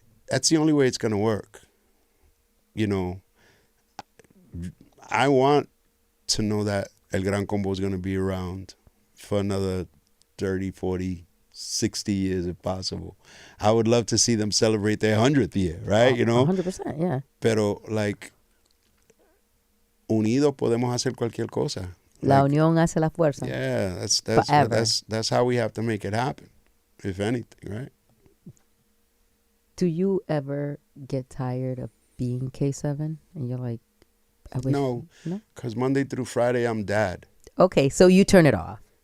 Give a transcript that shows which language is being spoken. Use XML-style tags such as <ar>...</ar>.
<en>That's the only way it's going to work. I want to know that El Gran Combo is going to be around for another 30, 40, 60 years if possible. I would love to see them celebrate their 100th year, right? 100%, yeah.</en> <es>Pero, unidos podemos hacer cualquier cosa. La unión hace la fuerza.</es> <en>Yeah, that's how we have to make it happen, if anything, right? Do you ever get tired of being K7 and you're like, I wish? No, because Monday through Friday I'm dad. Okay, so you turn it off.</en>